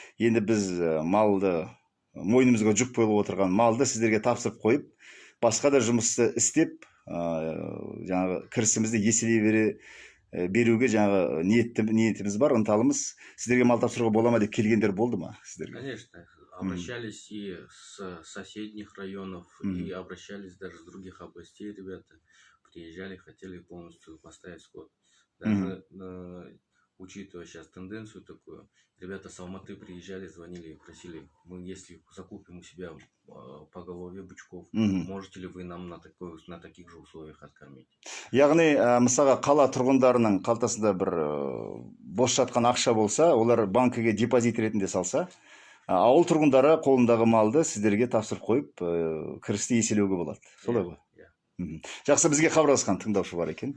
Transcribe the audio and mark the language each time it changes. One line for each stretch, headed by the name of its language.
Kazakh: Енді біз малды, мойнымызға жүк қойылып отырған малды сіздерге тапсырып қойып, басқа да жұмысты істеп, жаңағы кірісімізді еселей беруге жаңағы ниетіміз бар, ынталымыз. Сіздерге мал тапсыруға бола ма деп келгендер болды ма сіздерге?
Russian: Конечно, обращались и с соседних районов, и обращались даже с других областей ребята. Приезжали, хотели полностью поставить скот. Даже учитывая сейчас тенденцию такую, ребята с Алматы приезжали, звонили и просили: мы если закупим у себя по голове бычков, можете ли вы нам на таких же условиях откормить?
Kazakh: Яғни, мысалға қала тұрғындарының қалтасында бір бос жатқан ақша болса, олар банкіге депозит ретінде салса, ауыл тұрғындары қолындағы малды сіздерге тапсырып қойып, кірісті еселеуге болады. Солай ғой? Жақсы, бізге хабарласқан тыңдаушы бар екен.